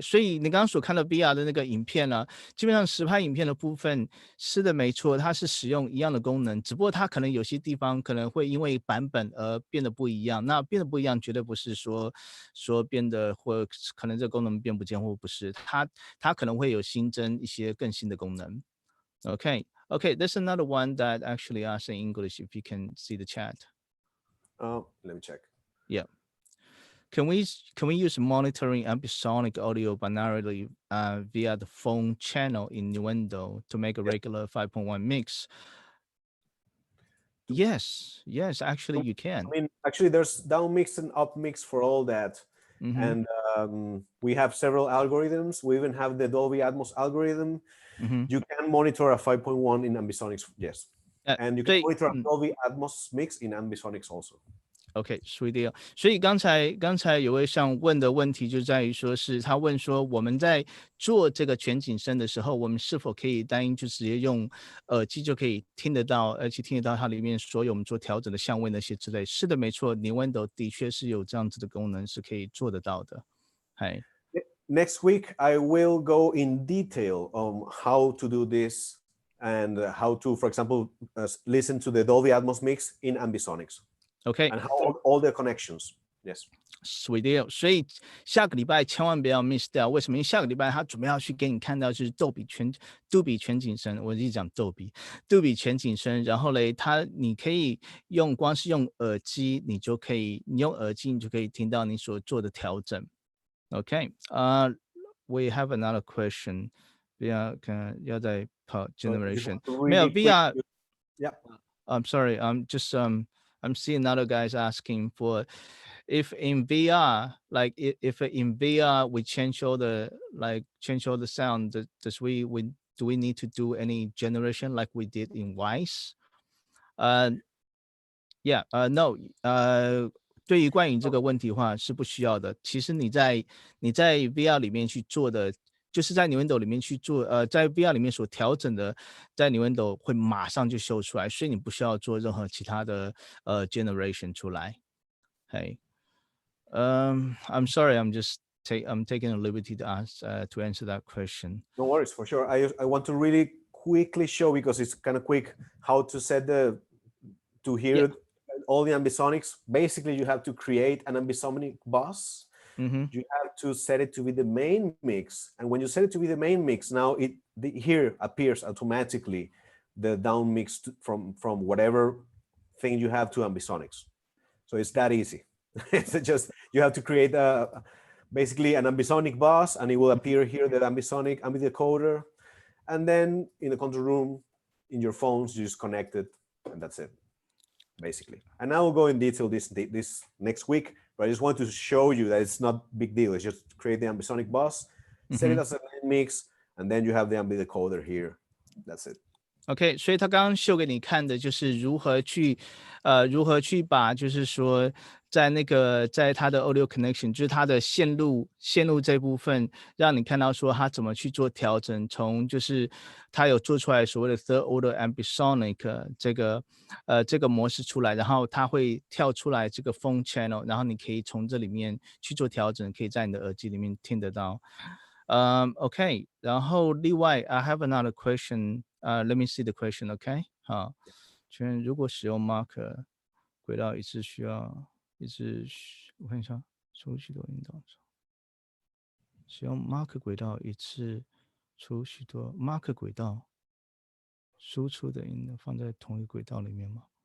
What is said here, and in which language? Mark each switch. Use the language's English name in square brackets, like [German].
[Chinese] 所以你刚刚所看到 VR 的那个影片呢，基本上实拍影片的部分是的，没错，它是使用一样的功能，只不过它可能有些地方可能会因为版本而变得不一样。那变得不一样，绝对不是说变得或可能这个功能变不见，或不是，它可能会有新增一些更新的功能。 [English] Okay, there's another one that actually asked in English. If you can see the chat. Let me check. Yeah. Can we use monitoring ambisonic audio binarily via the phone channel in Nuendo to make a regular 5.1 mix? Yes, actually you can. I mean, actually, there's down mix and up mix for all that. Mm-hmm. And we have several algorithms. We even have the Dolby Atmos algorithm. Mm-hmm. You can monitor a 5.1 in ambisonics, yes. And you can monitor a Dolby Atmos mix in ambisonics also. [Chinese] OK， 所以刚才有位上问的问题就在于说是他问说我们在做这个全景声的时候，我们是否可以单一就直接用耳机就可以听得到，而且听得到它里面所有我们做调整的相位那些之类。是的，没错 ，Nuendo 的确是有这样子的功能是可以做得到的。嗨。 [English] Next week, I will go in detail on how to do this and how to, for example, listen to the Dolby Atmos mix in ambisonics. OK， and how all the connections. Yes. Sweet deal. [Chinese] 所以下个礼拜千万不要 miss 掉。为什么？因为下个礼拜他准备要去给你看到就是杜比全景声，我一直讲杜比全景声。然后嘞，你可以光是用耳机，你用耳机你就可以听到你所做的调整。 [English] OK， we have another question. [Chinese] VR 看要在跑 generation 没有 VR。 [English] Yeah. I'm sorry. I'm seeing other guys asking for if in VR, like if in VR we change all the sound, do we need to do any generation like we did in Wise? Yeah, no. [Chinese] 对于关于这个问题的话是不需要的。其实你在 VR 里面去做的。就是在 Nuendo 里面去做，在 VR 里面所调整的，在 Nuendo 会马上就秀出来，所以你不需要做任何其他的generation 出来。 [English] Hey, I'm sorry, I'm just taking a liberty to answer that question. No worries, for sure. I want to really quickly show, because it's kind of quick, how to set to hear all the ambisonics. Basically, you have to create an ambisonic bus. Mm-hmm. You have to set it to be the main mix, and when you set it to be the main mix, now here appears automatically the down mix from whatever thing you have to ambisonics. So it's that easy. It's just, you have to create basically an ambisonic bus, and it will appear here, the ambisonic ambidecoder, and then in the control room, in your phones, you just connect it, and that's it, basically. And I will go in detail this next week, but I just want to show you that it's not a big deal. It's just create the ambisonic bus, set it as a mix, and then you have the ambidecoder here. That's it. [Chinese] OK， 所以他刚刚秀给你看的就是如何去把，就是说在它的 audio connection， 就是它的线路这部分，让你看到说它怎么去做调整，从就是它有做出来所谓的 third order ambisonic 这个模式出来，然后它会跳出来这个 phone channel， 然后你可以从这里面去做调整，可以在你的耳机里面听得到。 [English] OK， [Chinese] 然后另外 [English] I have another question. Let me see the question. [Chinese] OK， 好，如果使用 marker 轨道一次需要我看一下，出许多引导，使用 marker 轨道一次出许多 marker 轨道输出的音呢放在同一轨道里面吗？